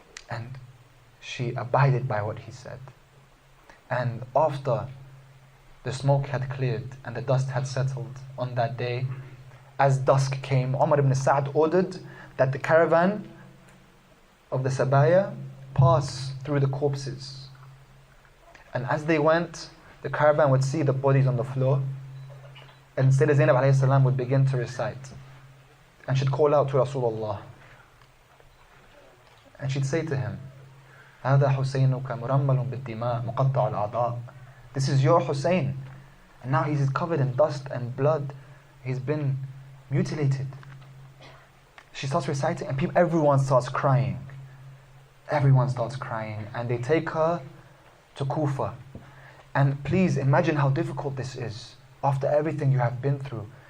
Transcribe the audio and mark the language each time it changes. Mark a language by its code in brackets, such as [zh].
[en] And she abided by what he said. And after the smoke had cleared and the dust had settled on that day, as dusk came, Umar ibn Sa'd ordered that the caravan of the Sabaya pass through the corpses. And as they went, the caravan would see the bodies on the floor, and Lady Zainab alayhi salam would begin to recite. And she'd call out to Rasulullah. And she'd say to him, [ar] هذا حسينك مرمل بالدماء مقطع الأعضاء. [en] This is your Hussein. And now he's covered in dust and blood. He's been mutilated. She starts reciting and everyone starts crying. Everyone starts crying. And they take her to Kufa. And please imagine how difficult this is after everything you have been through.